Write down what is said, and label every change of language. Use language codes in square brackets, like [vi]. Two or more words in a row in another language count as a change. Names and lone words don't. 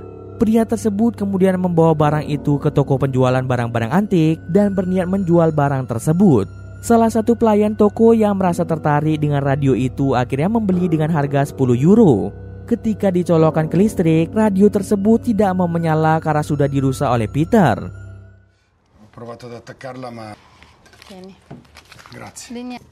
[id] Pria tersebut kemudian membawa barang itu ke toko penjualan barang-barang antik dan berniat menjual barang tersebut. Salah satu pelayan toko yang merasa tertarik dengan radio itu akhirnya membeli dengan harga 10 euro. Ketika dicolokkan ke listrik, radio tersebut tidak mau menyala karena sudah dirusak oleh Peter. [it] Ho provato ad attaccarla ma... Tieni. Grazie. [id] Di